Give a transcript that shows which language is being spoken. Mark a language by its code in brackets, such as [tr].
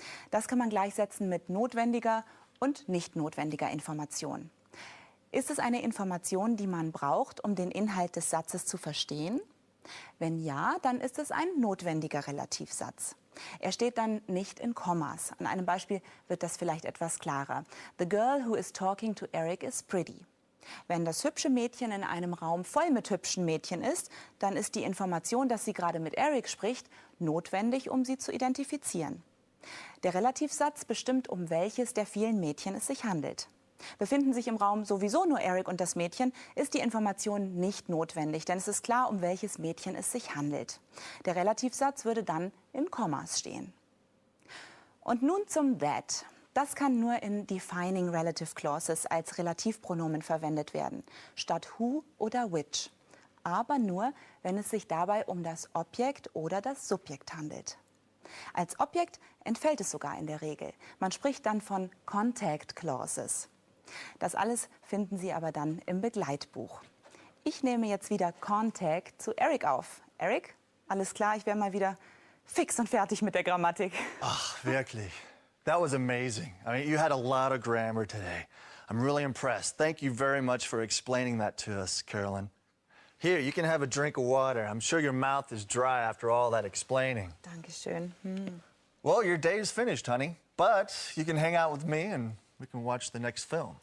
[de] Das kann man gleichsetzen mit notwendiger und nicht notwendiger Information. Ist es eine Information, die man braucht, um den Inhalt des Satzes zu verstehen? Wenn ja, dann ist es ein notwendiger Relativsatz. Er steht dann nicht in Kommas. An einem Beispiel wird das vielleicht etwas klarer. [en] The girl who is talking to Eric is pretty. [de] Wenn das hübsche Mädchen in einem Raum voll mit hübschen Mädchen ist, dann ist die Information, dass sie gerade mit Eric spricht, notwendig, um sie zu identifizieren. Der Relativsatz bestimmt, um welches der vielen Mädchen es sich handelt. Befinden sich im Raum sowieso nur Eric und das Mädchen, ist die Information nicht notwendig, denn es ist klar, um welches Mädchen es sich handelt. Der Relativsatz würde dann in Kommas stehen. Und nun zum that. Das kann nur in Defining Relative Clauses als Relativpronomen verwendet werden, statt who oder which. Aber nur, wenn es sich dabei um das Objekt oder das Subjekt handelt. Als Objekt entfällt es sogar in der Regel. Man spricht dann von Contact Clauses. Das alles finden Sie aber dann im Begleitbuch. Ich nehme jetzt wieder Contact zu Eric auf. Eric, alles klar, ich wäre mal wieder fix und fertig mit der Grammatik. Ach, wirklich. [en] That was amazing. I mean, you had a lot of grammar today. I'm really impressed. Thank you very much for explaining that to us, Carolyn. Here, you can have a drink of water. I'm sure your mouth is dry after all that explaining. [de] Dankeschön. [en] Well, your day is finished, honey. But you can hang out with me and we can watch the next film.